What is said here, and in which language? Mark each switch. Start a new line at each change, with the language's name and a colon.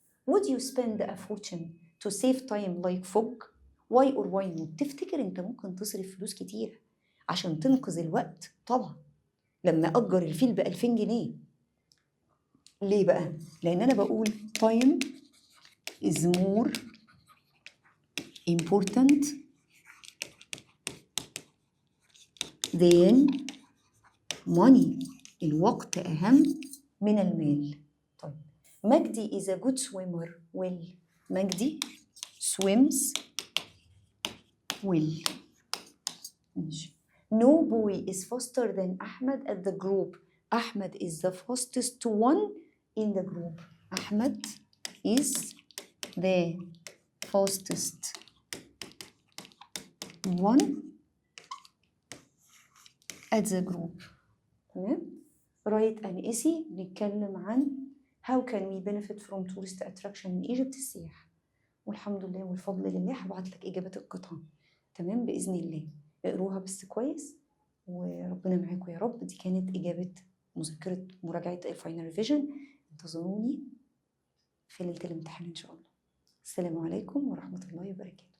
English: Would you spend a fortune to save time like Fogg? Why or why not؟
Arabic: تفتكر انت ممكن تصرف فلوس كتير عشان تنقذ الوقت؟ طبعا. لما أجر الفيل ب2000 جنيه. ليه بقى؟ لأن أنا بقول
English: time is more important than money.
Arabic: الوقت أهم من المال. طيب.
English: مجدي is a good swimmer. well. مجدي swims well.
Arabic: ماشي.
English: No boy is faster than Ahmed at the group. Ahmed is the fastest one in the group. Ahmed is the fastest one at the group. تمام. Write an essay.
Arabic: بنتكلم عن
English: how can we benefit from tourist attraction in Egypt.
Arabic: السياحة. والحمد لله والفضل لله هبعت لك إجابات القطعة. تمام. بإذن الله. اقروها بس كويس وربنا معاكم يا رب. دي كانت إجابة مذكرة مراجعة الفاينل ريفيجن. انتظروني في ليلة الامتحان إن شاء الله. السلام عليكم ورحمة الله وبركاته.